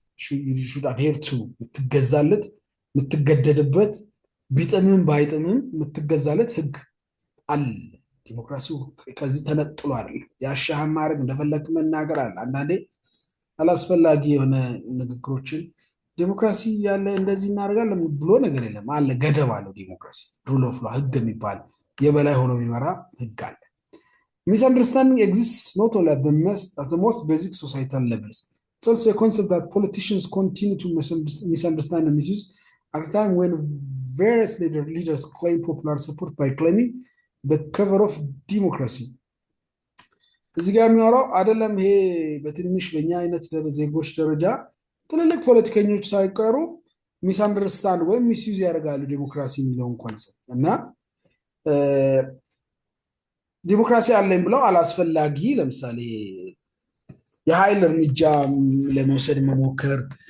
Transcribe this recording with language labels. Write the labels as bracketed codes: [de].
[en] you should adhere to። [am] የምትገዛለት የምትገደድበት ቢጥምም ባይጥምም የምትገዛለት ህግ አለ። ዲሞክራሲው ከዚህ ተነጥሎ አይደለም። ያሻህን ማድረግ እንደፈለግ መናገር አለ። አንዳንዴ አላስፈላጊ የሆነ ንግግሮችን ዲሞክራሲ ያለ እንደዚህ እናደርጋለን ብሎ ነገር የለም አለ። ገደብ አለው ዲሞክራሲ። ሩል ኦፍ ሎው ህግ የሚባል የበላይ ሆኖ የሚመራ ህግ አለ። ሚስአንደርስታንዲንግ [en] exists not only at the most basic societal levels. It's also a concept that politicians continue to misunderstand and misuse at a time when various leaders claim popular support by claiming the cover of democracy. [am] እዚህ ጋር የሚያወራው አይደለም ይሄ በትንሽ በእኛ አይነት ዜጎች ደረጃ ትልልቅ ፖለቲከኞች ሳይቀሩ ሚስአንደርስታንድ ወይም ሚስዩዝ ያደርጋሉ ዲሞክራሲ የሚለውን ኮንሰፕት እና ዲሞክራሲ አለኝ ብለው አላስፈላጊ ለምሳሌ የኃይል እርምጃ ለመውሰድ መሞከር፣